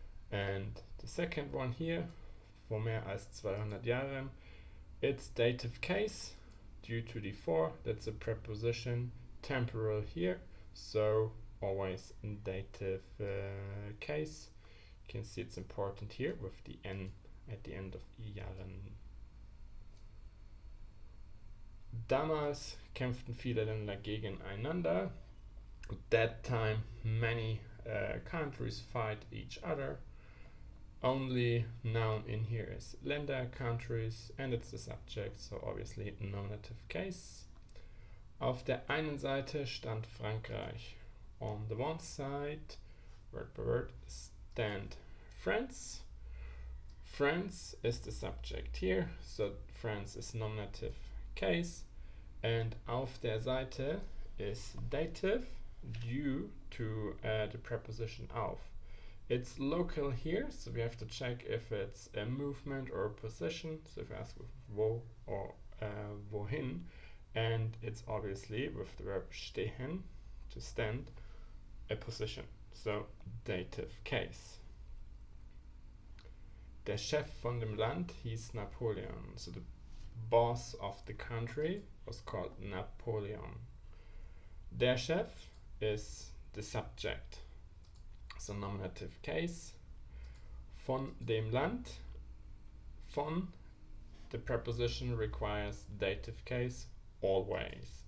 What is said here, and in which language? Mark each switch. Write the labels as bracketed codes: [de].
[en] And the second one here, [de] vor mehr als 200 Jahren, [en] it's dative case due to the for, that's a preposition, temporal here, so always dative case. You can see it's important here with the n at the end of Jahren. [de] Damals kämpften viele Länder gegeneinander. [en] At that time many countries fight each other. Only noun in here is Länder, countries, and it's the subject, so obviously nominative case. [de] Auf der einen Seite stand Frankreich. [en] On the one side, word by word, stand France. France is the subject here, so France is nominative case, and [de] auf der Seite [en] is dative due to the preposition auf. It's local here, so we have to check if it's a movement or a position. So if we ask with wo or wohin, and it's obviously with the verb stehen, to stand, a position. So dative case. [de] Der Chef von dem Land hieß Napoleon. [en] So the boss of the country was called Napoleon. Der Chef is the subject. So nominative case. [de] Von dem Land. [en] Von, the preposition requires dative case always.